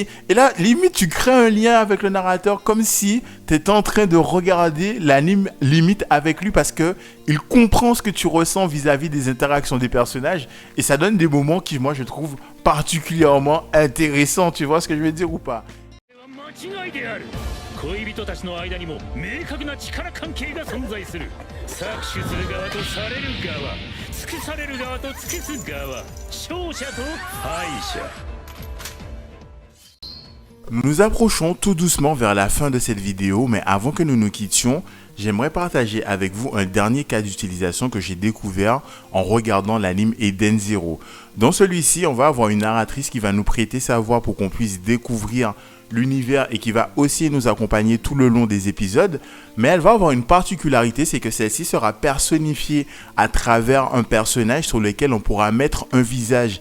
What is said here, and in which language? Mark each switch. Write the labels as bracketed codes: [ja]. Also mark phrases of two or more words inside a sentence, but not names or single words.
[fr] Et là limite tu crées un lien avec le narrateur comme si tu étais en train de regarder l'anime limite avec lui, parce que il comprend ce que tu ressens vis-à-vis des interactions des personnages, et ça donne des moments qui moi je trouve particulièrement intéressants, tu vois ce que je veux dire ou pas? [ja] 間違いである。恋人たちの間にも明確な力関係が存在する。搾取する側とされる側、尽くされる側と尽くす側、勝者と敗者。 [fr] Nous nous approchons tout doucement vers la fin de cette vidéo, mais avant que nous nous quittions, j'aimerais partager avec vous un dernier cas d'utilisation que j'ai découvert en regardant l'anime Eden Zero. Dans celui-ci, on va avoir une narratrice qui va nous prêter sa voix pour qu'on puisse découvrir l'univers et qui va aussi nous accompagner tout le long des épisodes, mais elle va avoir une particularité, c'est que celle-ci sera personnifiée à travers un personnage sur lequel on pourra mettre un visage.